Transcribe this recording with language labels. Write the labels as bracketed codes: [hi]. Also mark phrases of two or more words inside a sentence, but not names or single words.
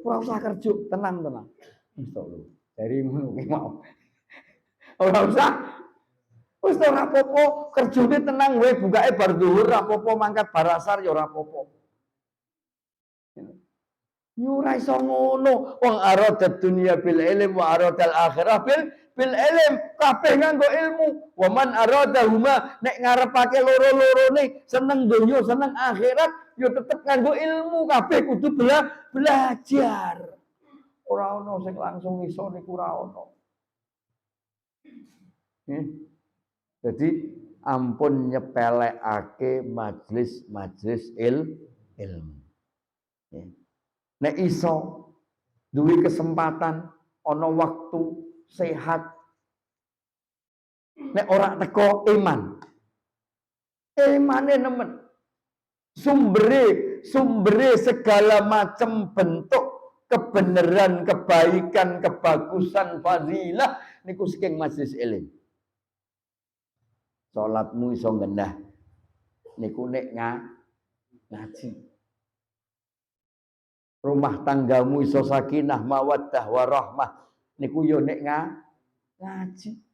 [jv] Ora usah kerja, tenang. Wis to lho. Dari ngono ki mau. Ora usah. Wis to ora apa-apa, kerjane tenang wae, bukake bar zuhur ora apa-apa, mangkat bar asar ya ora apa-apa. Yo ora iso ngono. [ar] Wong arada dunya bil ilm wa arada al akhirah bil ilm, [jv] kabeh nganggo ilmu. [ar] Wa man arada huma, [jv] nek ngarepake loro-lorone seneng donya, seneng akhirat, yo tetep nganggo ilmu, kabeh kudu belajar. Ora ono sing langsung iso niku ora ono. Jadi ampun nyepelekake majelis ilmu. Nek iso duwe kesempatan ana waktu sehat, nek ora teko iman, imane nemen sumbere [id] segala macam bentuk kebenaran, kebaikan, [jv] kebagusan, fadilah niku saking majelis ilmu. Salatmu iso ngendah niku nek ngaji. Rumah tanggamu iso [ar] sakinah, mawaddah, warahmah [jv] niku yo nek ngaji.